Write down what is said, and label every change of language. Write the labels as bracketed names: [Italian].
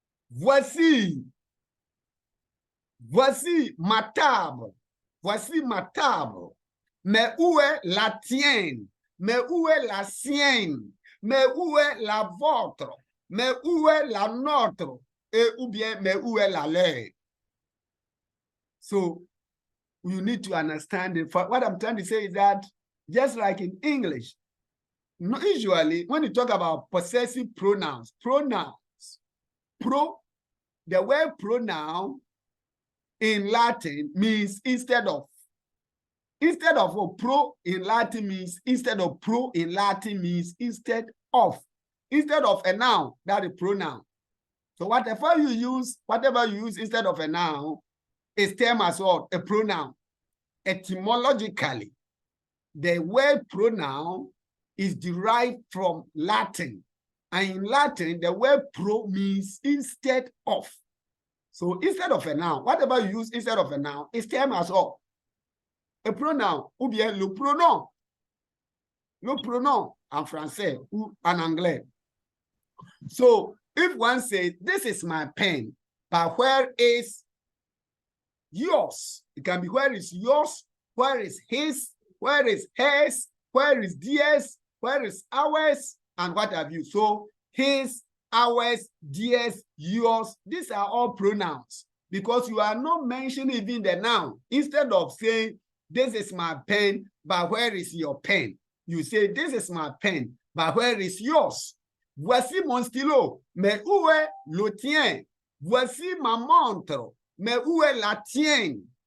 [French] Voici ma table. Voici ma table. Mais où est la tienne? Mais où est la sienne? Mais où est la vôtre? Mais où est la nôtre? Et ou bien, mais où est la leur? [English] So, you need to understand it. What I'm trying to say is that, just like in English, usually when you talk about possessive pronouns, the word pronoun in Latin means instead of. Instead of pro in Latin means instead of pro in Latin means instead of. Instead of a noun, that is pronoun. So whatever you use instead of a noun is termed as what? A pronoun. Etymologically, the word pronoun is derived from Latin. And in Latin, the word pro means instead of. So instead of a noun, whatever you use instead of a noun is termed as what? A pronoun, [French] ou bien le pronom. Le pronom en français ou en anglais. [English] So if one says, this is my pen, but where is yours? It can be where is yours, where is his, where is hers, where is theirs, where is ours, and what have you. So his, ours, theirs, yours, these are all pronouns because you are not mentioning even the noun. Instead of saying, this is my pen, but where is your pen? You say, this is my pen, but where is yours? [French] Voici mon stylo, mais où est le tien? Voici ma montre, mais où est la tienne?